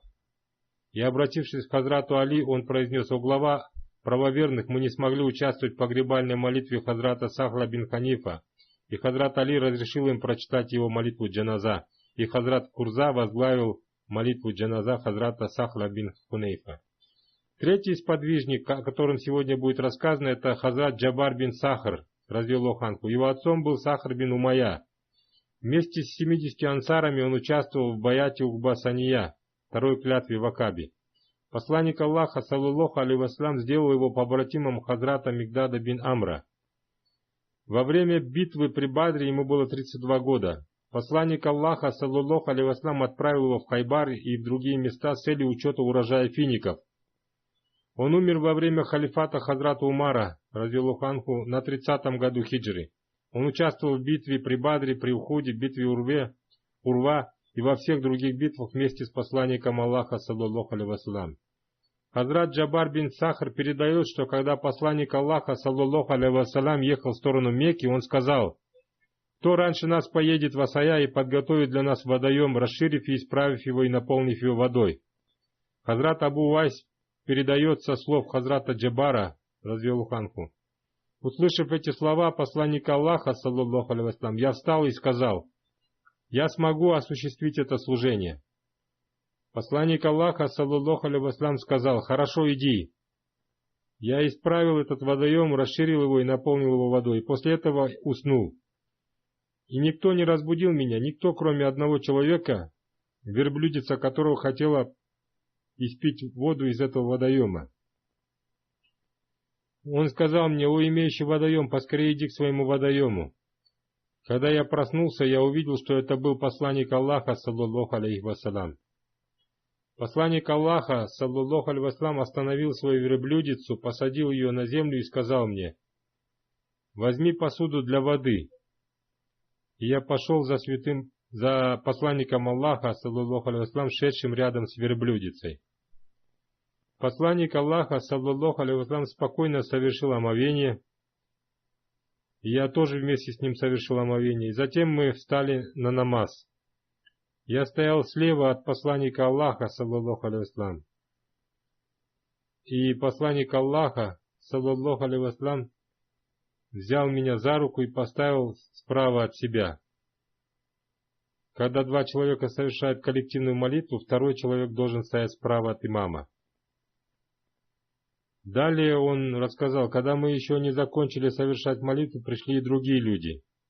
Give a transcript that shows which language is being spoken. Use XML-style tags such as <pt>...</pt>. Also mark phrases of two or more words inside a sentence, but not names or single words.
<ru>И, обратившись к Хазрату Али, он произнес: «О глава правоверных, мы не смогли участвовать в погребальной молитве Хазрата Сахла бин Ханифа». И Хазрат Али разрешил им прочитать его молитву джаназа, и Хазрат Курза возглавил молитву джаназа Хазрата Сахла бин Хунейфа. Третий сподвижник, о котором сегодня будет рассказано, это Хазрат Джабар бин Сахр,</ru> <ar>رضي الله عنه.</ar> <ru>Его отцом был Сахр бин Умайя. Вместе с 70 ансарами он участвовал в баяте Угба Сания, второй клятве в Акабе. Посланник Аллаха,</ru> <ar>صلى الله عليه وسلم,</ar> <ru>сделал его побратимом Хазрата Мигдада бин Амра. Во время битвы при Бадре ему было 32 года. Посланник Аллаха,</ru> <ar>صلى الله عليه وسلم,</ar> <ru>отправил его в Хайбар и в другие места с целью учета урожая фиников. Он умер во время халифата Хазрата Умара,</ru> <ar>رضي الله عنه,</ar> <ru>на 30-м году хиджры. Он участвовал в битве при Бадре, при Ухуде, битве Урва и во всех других битвах вместе с посланником Аллаха,</ru> <ar>صلى الله عليه وسلم.</ar> <ru>Хазрат Джабар бин Сахр передает, что когда посланник Аллаха,</ru> <ar>صلى الله عليه وسلم,</ar> <ru>ехал в сторону Мекки, он сказал: «Кто раньше нас поедет в Асая и подготовит для нас водоем, расширив и исправив его и наполнив его водой?» Хазрат Абу Вайс передает со слов Хазрата Джабара,</ru> <ar>رضي الله عنه:</ar> <ru>«Услышав эти слова посланника Аллаха,</ru> <ar>صلى الله عليه وسلم,</ar> <ru>я встал и сказал: я смогу осуществить это служение». Посланник Аллаха,</ru> <ar>صلى الله عليه وسلم,</ar> <ru>сказал: «Хорошо, иди». Я исправил этот водоем, расширил его и наполнил его водой, и после этого уснул. И никто не разбудил меня, никто, кроме одного человека, верблюдица которого хотела испить воду из этого водоема. Он сказал мне: «О, имеющий водоем, поскорее иди к своему водоему». Когда я проснулся, я увидел, что это был посланник Аллаха,</ru> <ar>صلى الله عليه وسلم.</ar> <ru>Посланник Аллаха,</ru> <ar>صلى الله عليه وسلم,</ar> <ru>остановил свою верблюдицу, посадил ее на землю и сказал мне: «Возьми посуду для воды». И я пошел за посланником Аллаха,</ru> <ar>صلى الله عليه وسلم,</ar> <ru>шедшим рядом с верблюдицей. Посланник Аллаха,</ru> <ar>صلى الله عليه وسلم,</ar> <ru>спокойно совершил омовение, и я тоже вместе с ним совершил омовение. И затем мы встали на намаз. Я стоял слева от посланника Аллаха,</ru> <ar>صلى الله عليه وسلم.</ar> <ru>И посланник Аллаха,</ru> <ar>صلى الله عليه وسلم,</ar> <ru>взял меня за руку и поставил справа от себя. Когда два человека совершают коллективную молитву, второй человек должен стоять справа от имама. Далее он рассказал: когда мы еще не закончили совершать молитву, пришли и другие люди.</ru>